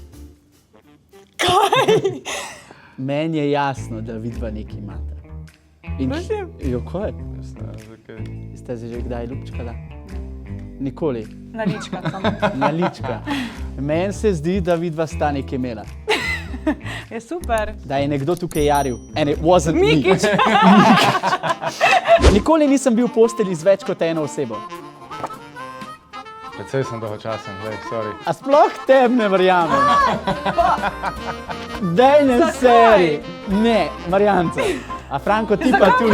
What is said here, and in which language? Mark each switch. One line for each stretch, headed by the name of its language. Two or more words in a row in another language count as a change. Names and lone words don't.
Slovenian: Meni je jasno, da vidva nekaj imata. Prosim? Jo, kaj? Zakaj? Ste se že kdaj ljubčkala? Nikoli. Nalička samo. Nalička. Meni se zdi, da vidva sta nekaj imela. Je super. Da je nekdo tukaj jaril.
English: And it wasn't Mikić. me.
Slovenian: Nikoli nisem bil v postelji z več kot eno osebo. Precej sem dolgočasen, glej, sorry. A sploh tebi ne verjamem. Daj ne Zakaj? seri. Ne, Marjanca. A Franko ti pa tudi.